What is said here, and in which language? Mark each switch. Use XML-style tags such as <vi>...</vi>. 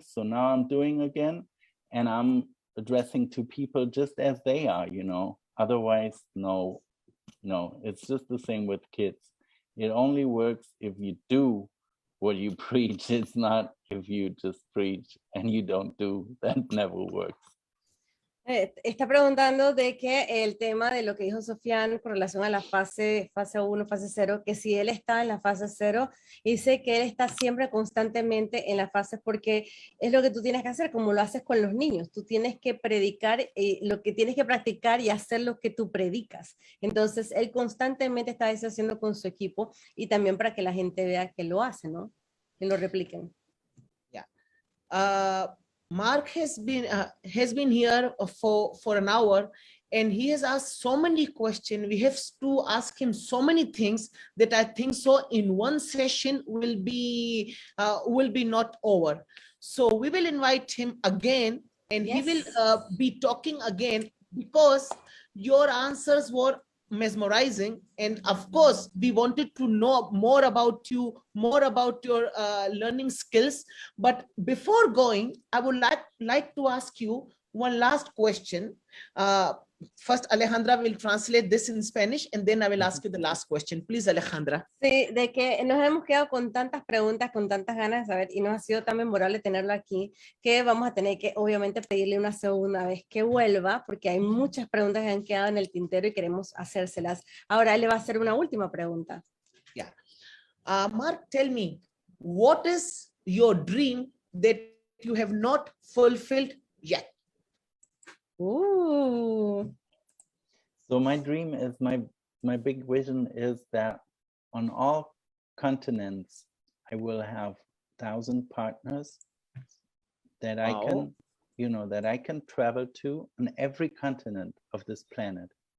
<en>So now I'm doing again, and I'm addressing to people just as they are, you know. Otherwise, no, it's just the same with kids. It only works if you do what you preach. It's not if you just preach and you don't do. That never works.</en> <es>Está preguntando de que el tema de lo que dijo Sofian con relación a la fase 1, fase 0, que si él está en la fase 0, dice que él está siempre constantemente en la fase, porque es lo que tú tienes que hacer, como lo haces con los niños. Tú tienes que predicar, lo que tienes que practicar y hacer lo que tú predicas. Entonces, él constantemente está haciendo con su equipo, y también para que la gente vea que lo hace, ¿no? Que lo repliquen.</es> <en>Yeah. Marc has been here for an hour, and he has asked so many questions. We have to ask him so many things that I think so in one session will be not over. So we will invite him again, and he will be talking again, because your answers were mesmerizing, and of course we wanted to know more about you, more about your learning skills. But before going, I would like to ask you one last question. First, Alejandra will translate this in Spanish, and then I will ask you the last question. Please, Alejandra.</en> <es>Sí, de que nos hemos quedado con tantas preguntas, con tantas ganas de saber, y nos ha sido tan memorable tenerlo aquí, que vamos a tener que obviamente pedirle una segunda vez que vuelva, porque hay muchas preguntas que han quedado en el tintero y queremos hacérselas. Ahora él le va a hacer una última pregunta.</es> <en>Yeah. Marc, tell me, what is your dream that you have not fulfilled yet? Ooh. So my dream is, my big vision is that on all continents, I will have 1,000 partners that I can, that I can travel to on every continent of this planet.</en>